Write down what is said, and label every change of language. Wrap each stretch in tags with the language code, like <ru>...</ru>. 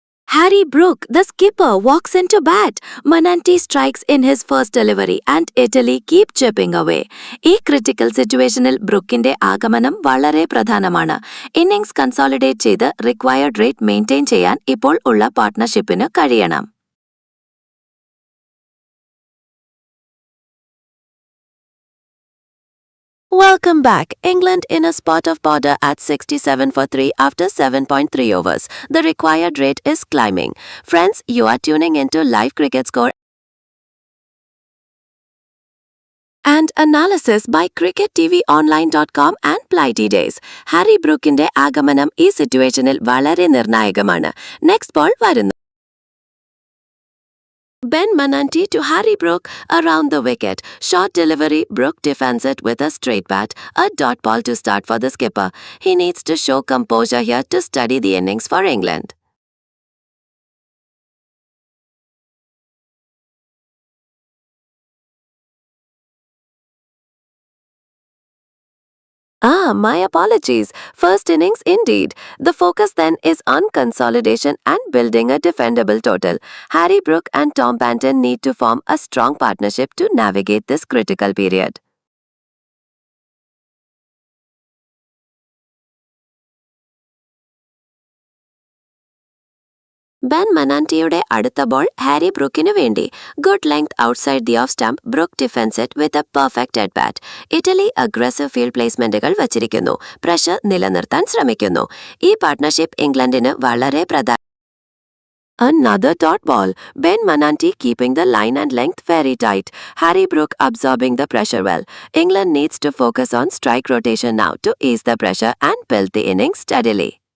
<en>Harry Brook, the skipper, walks into bat. Mananti strikes in his first delivery and Italy keep chipping away.</en> <ml>ഈ critical സിറ്റുവേഷനിൽ ബ്രൂക്കിന്റെ ആഗമനം വളരെ പ്രധാനമാണ്. Innings consolidate ചെയ്ത് required rate maintain ചെയ്യാൻ ഇപ്പോൾ ഉള്ള പാർട്ട്ണർഷിപ്പിന് കഴിയണം.</ml> <en>Welcome back. England in a spot of border at 67 for 3 after 7.3 overs. The required rate is climbing. Friends, you are tuning into live cricket score and analysis by CricketTVOnline.com and Blighty Days.</en> <ml>Harry Brookinde ആഗമനം ഈ സിറ്റുവേഷനിൽ വളരെ നിർണായകമാണ്.</ml> <en>Next ball വരുന്നു. Ben Mananti to Harry Brook around the wicket. Short delivery, Brook defends it with a straight bat. A dot ball to start for the skipper. He needs to show composure here to study the innings for England. My apologies. First innings indeed. The focus then is on consolidation and building a defendable total. Harry Brook and Tom Banton need to form a strong partnership to navigate this critical period.</en> <ml>Ben Manantiയുടെ അടുത്ത ball Harry ബ്രൂക്കിനു വേണ്ടി.</ml> <en>Good length outside the off stump. Brook defends it with a perfect head bat.</en> <ml>Italy aggressive field പ്ലേസ്മെന്റുകൾ വച്ചിരിക്കുന്നു. Pressure നിലനിർത്താൻ ശ്രമിക്കുന്നു. ഈ partnership ഇംഗ്ലണ്ടിന് വളരെ പ്രധാന.</ml> <en>Another dot ball. Ben Mananti keeping the line and length very tight. Harry Brook absorbing the pressure well. England needs to focus on strike rotation now to ease the pressure and build the innings steadily.</en>